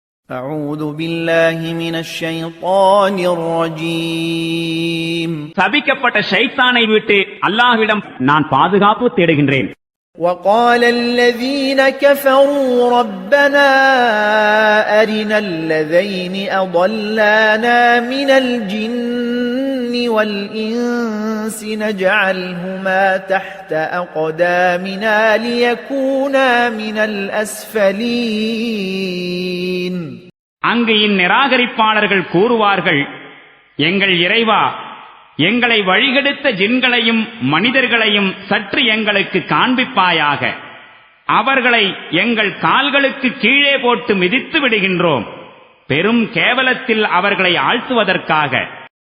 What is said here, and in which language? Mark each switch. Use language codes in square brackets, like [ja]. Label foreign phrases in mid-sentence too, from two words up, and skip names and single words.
[ar] أعوذ بالله من الشيطان الرجيم [ta] சபிக்கப்பட்ட ஷைத்தானை விட்டு அல்லாஹ்விடம் நான் பாதுகாப்பு தேடுகின்றேன். [ar] وقال الذين كفروا ربنا أرنا الذين أضلانا من الجن والإنس نجعلهما تحت أقدامنا ليكونا من الأسفلين. [ta] அங்கு இந்நிராகரிப்பாளர்கள் கூறுவார்கள், எங்கள் இறைவா, எங்களை வழிகெடுத்த ஜின்களையும் மனிதர்களையும் சற்று எங்களுக்கு காண்பிப்பாயாக. அவர்களை எங்கள் கால்களுக்கு கீழே போட்டு மிதித்து விடுகின்றோம், பெரும் கேவலத்தில் அவர்களை ஆழ்த்துவதற்காக.